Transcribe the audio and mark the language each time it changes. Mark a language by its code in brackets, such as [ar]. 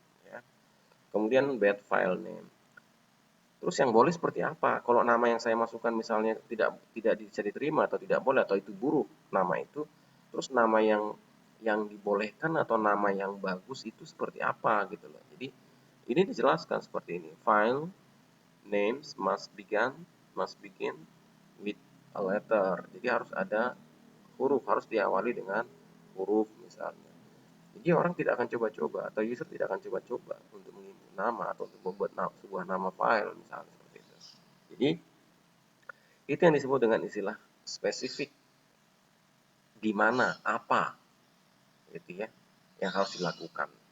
[id] Ya. Kemudian bad file name. Terus yang boleh seperti apa? Kalau nama yang saya masukkan misalnya tidak bisa diterima atau tidak boleh atau itu buruk nama itu, terus nama yang dibolehkan atau nama yang bagus itu seperti apa gitu loh. Jadi ini dijelaskan seperti ini. [en] File names must begin with a letter. [id] Jadi harus ada huruf, harus diawali dengan huruf misalnya. Jadi orang tidak akan coba-coba atau user tidak akan coba-coba untuk menginput nama atau untuk membuat sebuah nama file misalnya seperti itu. Jadi itu yang disebut dengan istilah spesifik, di mana, apa, gitu ya, yang harus dilakukan.